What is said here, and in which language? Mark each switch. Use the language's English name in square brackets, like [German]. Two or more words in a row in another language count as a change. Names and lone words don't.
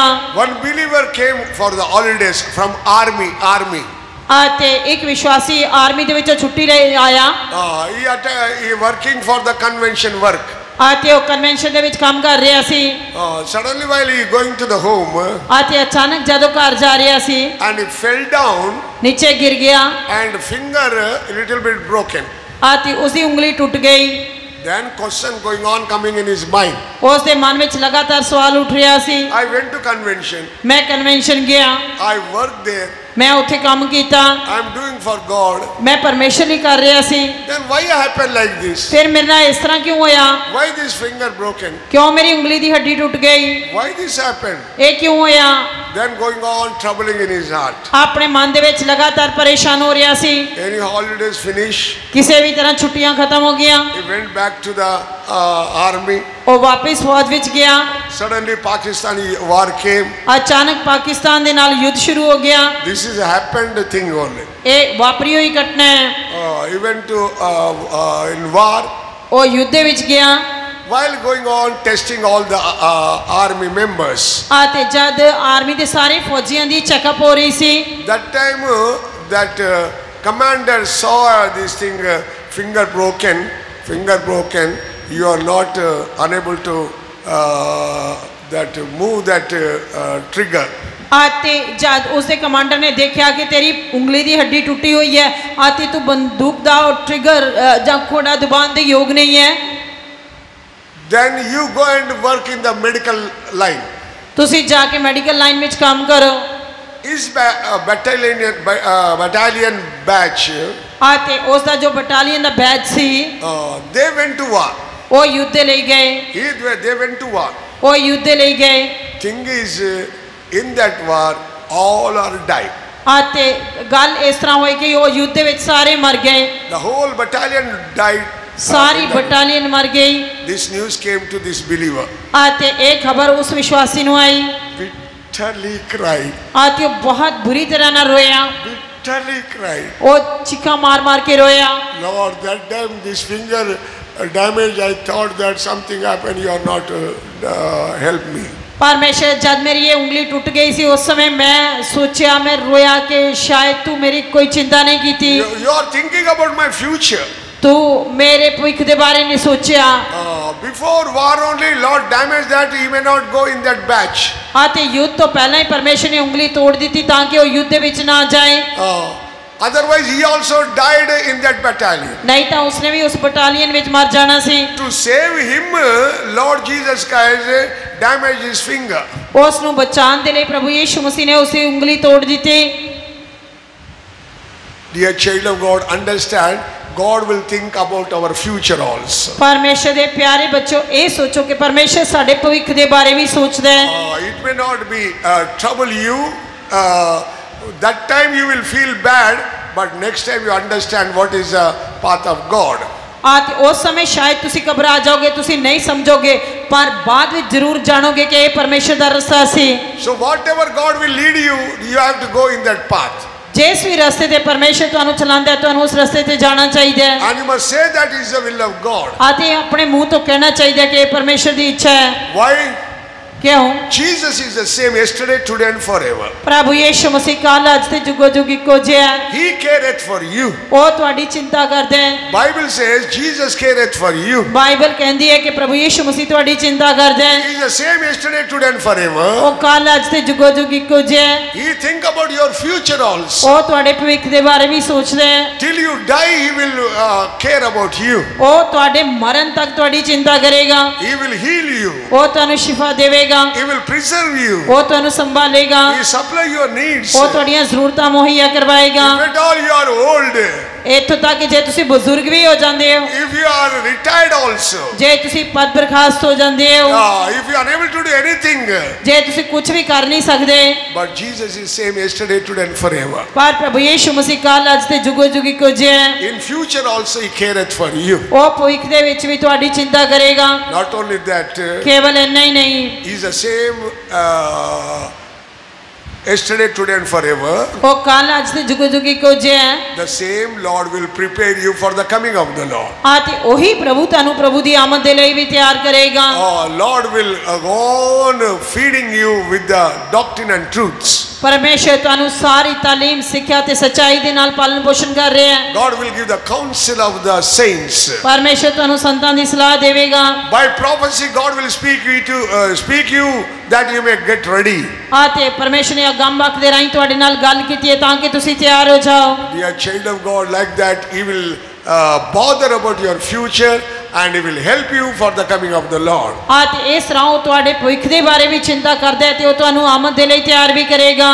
[English] One believer came for the holidays from army. [Punjabi] ਤੇ ਇੱਕ ਵਿਸ਼ਵਾਸੀ ਆਰਮੀ ਦੇ ਵਿੱਚੋਂ ਛੁੱਟੀ ਲੈ ਆਇਆ। [English] He working for the convention work. [Punjabi] ਤੇ ਉਹ ਕਨਵੈਨਸ਼ਨ ਦੇ ਵਿੱਚ ਕੰਮ ਕਰ ਰਿਹਾ ਸੀ। [English] Suddenly while he going to the home, [Punjabi] ਤੇ ਅਚਾਨਕ ਜਦੋਂ ਘਰ ਜਾ ਰਿਹਾ ਸੀ, [English] and he fell down [Punjabi] ਨੀਚੇ ਗਿਰ ਗਿਆ [English] and finger a little bit broken. [Punjabi] ਤੇ ਉਸਦੀ ਉਂਗਲੀ ਟੁੱਟ ਗਈ। [English] Then question going on coming in his mind. [Punjabi] ਉਸ ਦੇ ਮਨ ਵਿੱਚ ਲਗਾਤਾਰ ਸਵਾਲ ਉੱਠ ਰਿਹਾ ਸੀ। [English] I went to convention. [Punjabi] ਮੈਂ ਕਨਵੈਨਸ਼ਨ ਗਿਆ, [English] I worked there. [Punjabi] ਮੈਂ ਉੱਥੇ ਕੰਮ ਕੀਤਾ, [English] I am doing for God. [Punjabi] ਮੈਂ ਪਰਮੇਸ਼ਰ ਲਈ ਕਰ ਰਿਹਾ ਸੀ। [English] Then why happened like this? [Punjabi] ਫਿਰ ਮੇਰੇ ਨਾਲ ਇਸ ਤਰ੍ਹਾਂ ਕਿਉਂ ਹੋਇਆ? [English] Why this finger broken? [Punjabi] ਕਿਉਂ ਮੇਰੀ ਉਂਗਲੀ ਦੀ ਹੱਡੀ ਟੁੱਟ ਗਈ? [English] Why this happened? [Punjabi] ਇਹ ਕਿਉਂ ਹੋਇਆ? [English] Then going on troubling in his heart. [Punjabi] ਆਪਣੇ ਮਨ ਦੇ ਵਿੱਚ ਲਗਾਤਾਰ ਪਰੇਸ਼ਾਨ ਹੋ ਰਿਹਾ ਸੀ। [English] Any holidays finish? [Punjabi] ਕਿਸੇ ਵੀ ਤਰ੍ਹਾਂ ਛੁੱਟੀਆਂ ਖਤਮ ਹੋ ਗਈਆਂ, [English] He went back to the army. [Punjabi] ਉਹ ਵਾਪਸ ਫੌਜ ਵਿੱਚ ਗਿਆ। [English] Suddenly Pakistani war came. [Punjabi] ਅਚਾਨਕ ਪਾਕਿਸਤਾਨ ਦੇ ਨਾਲ ਯੁੱਧ ਸ਼ੁਰੂ ਹੋ ਗਿਆ। [English] This is a happened thing only. [Punjabi] ਇਹ ਵਾਪਰੀ ਹੋਈ ਘਟਨਾ ਹੈ। [English] He went to in war. [Punjabi] ਉਹ ਯੁੱਧ ਦੇ ਵਿੱਚ ਗਿਆ। [English] While going on testing all the army members. [Punjabi] ਤੇ ਜਦ ਆਰਮੀ ਦੇ ਸਾਰੇ ਫੌਜੀਆਂ ਦੀ ਚੈੱਕਅਪ ਹੋ ਰਹੀ ਸੀ, [English] That time that commander saw this thing finger broken. You are not unable to that move that trigger. [Punjabi] ਤੇ ਜਦ ਉਸਦੇ ਕਮਾਂਡਰ ਨੇ ਦੇਖਿਆ ਕਿ ਤੇਰੀ ਉਂਗਲੀ ਦੀ ਹੱਡੀ ਟੁੱਟੀ ਹੋਈ ਹੈ ਤੇ ਤੂੰ ਬੰਦੂਕ ਦਾ ਟ੍ਰਿਗਰ ਜਾਂ ਖੋੜਾ ਦਬਾਉਣ ਦੇ ਯੋਗ ਨਹੀਂ ਹੈ, [English] Then you go and work in the medical line. [Punjabi] ਤੁਸੀਂ ਜਾ ਕੇ [English] medical line [Punjabi] ਵਿੱਚ ਕੰਮ ਕਰੋ। [English] His battalion batch, [Punjabi] ਤੇ ਉਸ ਦਾ ਜੋ ਬਟਾਲੀਅਨ ਦਾ ਬੈਚ ਸੀ, [English] they went to war. [Punjabi] ਉਹ ਯੁੱਧ ਦੇ ਲਈ ਗਏ। [English] They went to war. [Punjabi] ਉਹ ਯੁੱਧ ਦੇ ਲਈ ਗਏ। [English] Thing is, in that war, all are died. [Punjabi] ਤੇ ਗੱਲ ਇਸ ਤਰ੍ਹਾਂ ਹੋਈ ਕਿ ਉਹ ਯੁੱਧ ਦੇ ਵਿੱਚ ਸਾਰੇ ਮਰ ਗਏ। [English] The whole battalion died. [Punjabi] ਸਾਰੀ ਬਟਾਲੀਅਨ ਮਰ ਗਈ। [English] This news came to this believer. [Punjabi] ਤੇ ਇਹ ਖਬਰ ਉਸ ਵਿਸ਼ਵਾਸੀ ਨੂੰ ਆਈ। [English] Bitterly cried. [Punjabi] ਤੇ ਉਹ ਬਹੁਤ ਬੁਰੀ ਤਰ੍ਹਾਂ ਨਾਲ ਰੋਇਆ। [English] Bitterly cried. [Punjabi] ਉਹ ਚੀਖਾਂ ਮਾਰ ਮਾਰ ਕੇ ਰੋਇਆ। [English] Lord, that time this finger damage, I thought that something happened. You are not help me. [Punjabi] ਪਰਮੇਸ਼ਰ, ਜਦ ਮੇਰੀ ਇਹ ਉਂਗਲੀ ਟੁੱਟ ਗਈ ਸੀ ਉਸ ਸਮੇਂ ਮੈਂ ਸੋਚਿਆ, ਮੈਂ ਰੋਇਆ ਕਿ ਸ਼ਾਇਦ ਤੂੰ ਮੇਰੀ ਕੋਈ ਚਿੰਤਾ ਨਹੀਂ ਕੀਤੀ। [English] You are thinking about my future. [Punjabi] ਤੂੰ ਮੇਰੇ ਭਵਿੱਖ ਦੇ ਬਾਰੇ ਨਹੀਂ ਸੋਚਿਆ। [English] Before war only, Lord damaged that he may not go in that batch. [Punjabi] ਤੇ ਯੁੱਧ ਤੋਂ ਪਹਿਲਾਂ ਹੀ ਪਰਮੇਸ਼ਰ ਨੇ ਉਂਗਲੀ ਤੋੜ ਦਿੱਤੀ ਤਾਂ ਕਿ ਉਹ ਯੁੱਧ ਦੇ ਵਿੱਚ ਨਾ ਜਾਏ। [English] Otherwise he also died in that battalion. [Punjabi] ਨਹੀਂ ਤਾਂ ਉਸਨੇ ਵੀ ਉਸ ਬਟਾਲੀਅਨ ਵਿੱਚ ਮਰ ਜਾਣਾ ਸੀ। [English] To save him, Lord Jesus Christ damaged his finger. [Punjabi] ਉਸ ਨੂੰ ਬਚਾਉਣ ਦੇ ਲਈ ਪ੍ਰਭੂ ਯੀਸ਼ੂ ਮਸੀਹ ਨੇ ਉਸਦੀ ਉਂਗਲੀ ਤੋੜ ਦਿੱਤੀ। [English] Dear child of God, understand, God will think about our future also. [Punjabi] ਪਰਮੇਸ਼ਰ ਦੇ ਪਿਆਰੇ ਬੱਚੋ, ਇਹ ਸੋਚੋ ਕਿ ਪਰਮੇਸ਼ਰ ਸਾਡੇ ਭਵਿੱਖ ਦੇ ਬਾਰੇ ਵੀ ਸੋਚਦਾ ਹੈ। [English] It may not be trouble you. That time you will feel bad, but next time you understand what is the path of God. [Punjabi] ਤੇ ਉਸ ਸਮੇਂ ਸ਼ਾਇਦ ਤੁਸੀਂ ਘਬਰਾ ਜਾਓਗੇ, ਤੁਸੀਂ ਨਹੀਂ ਸਮਝੋਗੇ, ਪਰ ਬਾਅਦ ਵਿੱਚ ਜ਼ਰੂਰ ਜਾਣੋਗੇ ਕਿ ਇਹ ਪਰਮੇਸ਼ਰ ਦਾ ਰਸਤਾ ਸੀ। [English] So whatever God will lead you, you have to go in that path. [Punjabi] ਜਿਸ ਵੀ ਰਸਤੇ ਤੇ ਪਰਮੇਸ਼ਰ ਤੁਹਾਨੂੰ ਚਲਾਉਂਦਾ ਹੈ, ਤੁਹਾਨੂੰ ਉਸ ਰਸਤੇ ਤੇ ਜਾਣਾ ਚਾਹੀਦਾ ਹੈ। [English] And you must say that is the will of God. [Punjabi] ਤੇ ਆਪਣੇ ਮੂੰਹ ਤੋਂ ਕਹਿਣਾ ਚਾਹੀਦਾ ਕਿ ਇਹ ਪਰਮੇਸ਼ਰ ਦੀ ਇੱਛਾ ਹੈ। [English] Why? [Punjabi] ਕਿਉਂ? [English] Jesus is the same yesterday, today and forever. [Punjabi] ਪ੍ਰਭੂ ਯੀਸ਼ੂ ਮਸੀਹ ਕੱਲ ਅੱਜ ਤੇ ਜੁਗੋ ਜੁਗ ਇੱਕੋ ਜਿਹਾ ਹੈ। [English] He careth for you. [Punjabi] ਉਹ ਤੁਹਾਡੀ ਚਿੰਤਾ ਕਰਦਾ ਹੈ। [English] Bible says Jesus careth for you. [Punjabi] ਬਾਈਬਲ ਕਹਿੰਦੀ ਹੈ ਕਿ ਪ੍ਰਭੂ ਯੀਸ਼ੂ ਮਸੀਹ ਤੁਹਾਡੀ ਚਿੰਤਾ ਕਰਦਾ ਹੈ। [English] He is the same yesterday, today and forever. [Punjabi] ਉਹ ਕੱਲ ਅੱਜ ਤੇ ਜੁਗੋ ਜੁਗ ਇੱਕੋ ਜਿਹਾ ਹੈ। [English] He think about your future also. [Punjabi] ਉਹ ਤੁਹਾਡੇ ਭਵਿੱਖ ਦੇ ਬਾਰੇ ਵੀ ਸੋਚਦਾ ਹੈ। [English] Till you die, he will care about you. [Punjabi] ਉਹ ਤੁਹਾਡੇ ਮਰਨ ਤੱਕ ਤੁਹਾਡੀ ਚਿੰਤਾ ਕਰੇਗਾ। [English] He will heal you. [Punjabi] ਉਹ ਤੁਹਾਨੂੰ ਸ਼ਿਫਾ ਦੇਵੇਗਾ। [English] He will preserve you. [Punjabi] ਉਹ ਤੁਹਾਨੂੰ ਸੰਭਾਲੇਗਾ। [English] He supply your needs. [Punjabi] ਉਹ ਤੁਹਾਡੀਆਂ ਜ਼ਰੂਰਤਾਂ ਮੁਹੱਈਆ ਕਰਵਾਏਗਾ। [English] If at all you are old, [Punjabi] ਇੱਥੋਂ ਤੱਕ ਜੇ ਤੁਸੀਂ ਬਜ਼ੁਰਗ ਵੀ ਹੋ ਜਾਂਦੇ ਹੋ, [English] if you are retired also, [Punjabi] ਜੇ ਤੁਸੀਂ ਪਦ ਬਰਖਾਸਤ ਹੋ ਜਾਂਦੇ ਹੋ, [English] if you are unable to do anything, [Punjabi] ਜੇ ਤੁਸੀਂ ਕੁਝ ਵੀ ਕਰ ਨਹੀਂ ਸਕਦੇ, [English] but Jesus is same yesterday, today and forever. [Punjabi] ਪਰ ਪ੍ਰਭੂ ਯੀਸ਼ੂ ਮਸੀਹ ਕੱਲ ਅੱਜ ਤੇ ਜੁਗੋ ਜੁਗ ਇੱਕੋ ਜਿਹਾ ਹੈ। [English] In future also he careth for you. [Punjabi] ਉਹ ਭਵਿੱਖ ਦੇ ਵਿੱਚ ਵੀ ਤੁਹਾਡੀ ਚਿੰਤਾ ਕਰੇਗਾ। [English] Not only that, [Punjabi] ਕੇਵਲ ਇੰਨਾ ਹੀ ਨਹੀਂ, [English] he is the same yesterday, today and forever. [Punjabi] ਉਹ ਕੱਲ ਅੱਜ ਤੇ ਜੁਗੋ ਜੁਗ ਇੱਕੋ ਜਿਹਾ ਹੈ। [English] The same Lord will prepare you for the coming of the Lord. [Punjabi] ਤੇ ਉਹੀ ਪ੍ਰਭੂ ਤੁਹਾਨੂੰ ਪ੍ਰਭੂ ਦੀ ਆਮਦ ਦੇ ਲਈ ਵੀ ਤਿਆਰ ਕਰੇਗਾ। [English] Lord will go on feeding you with the doctrine and truths. [Punjabi] ਪਰਮੇਸ਼ਰ ਤੁਹਾਨੂੰ ਸਾਰੀ ਤਾਲੀਮ, ਸਿੱਖਿਆ ਤੇ ਸੱਚਾਈ ਦੇ ਨਾਲ ਪਾਲਣ ਪੋਸ਼ਣ ਕਰ ਰਿਹਾ ਹੈ। [English] God will give the counsel of the saints. [Punjabi] ਪਰਮੇਸ਼ਰ ਤੁਹਾਨੂੰ ਸੰਤਾਂ ਦੀ ਸਲਾਹ ਦੇਵੇਗਾ। [English] By prophecy God will speak you that you may get ready. [Punjabi] ਤੇ ਪਰਮੇਸ਼ਰ ਨੇ ਅਗੰਮ ਵਾਕ ਦੇ ਰਾਹੀਂ ਤੁਹਾਡੇ ਨਾਲ ਗੱਲ ਕੀਤੀ ਹੈ ਤਾਂ ਕਿ ਤੁਸੀਂ ਤਿਆਰ ਹੋ ਜਾਓ। [English] Dear child of God, like that he will bother about your future and He will help you for the coming of the Lord. [Punjabi] ਤੇ ਇਸ ਤਰ੍ਹਾਂ ਉਹ ਤੁਹਾਡੇ ਭਵਿੱਖ ਦੇ ਬਾਰੇ ਵੀ ਚਿੰਤਾ ਕਰਦਾ ਹੈ ਤੇ ਉਹ ਤੁਹਾਨੂੰ ਆਮਦ ਦੇ ਲਈ ਤਿਆਰ ਵੀ ਕਰੇਗਾ।